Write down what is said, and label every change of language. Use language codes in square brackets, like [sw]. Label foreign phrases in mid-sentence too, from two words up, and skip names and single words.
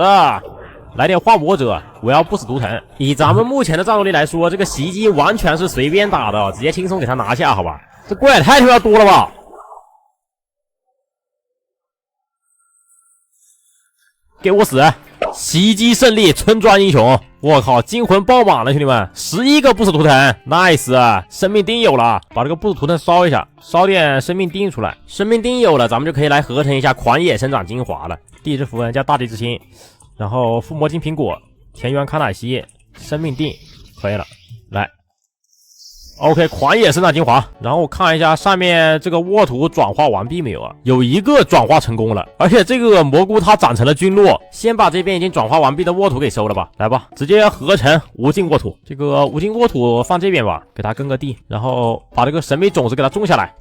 [zh] 來點化魔者，我要不死图騰。以咱們目前的戰鬥力來說，這個襲擊完全是隨便打的，直接輕鬆給他拿下，好吧？這怪也太他媽多了吧！給我死！襲擊勝利，村莊英雄！我靠，金魂爆滿了，兄弟們！11個不死圖騰 ，nice 啊！生命锭有了，把這個不死圖騰燒一下，燒點生命锭出來。生命锭有了，咱們就可以來合成一下狂野生長精華了。地之符文加大地之心。然後附魔金蘋果、田園康乃馨、生命锭，可以了。來 ，OK，狂野生長精華。然後我看一下上面這個沃土轉化完畢沒有啊？有一個轉化成功了，而且這個蘑菇它長成了菌落。先把這邊已經轉化完畢的沃土給收了吧。來吧，直接合成無盡沃土。這個無盡沃土放這邊吧，給它耕個地，然後把這個神秘種子給它種下來。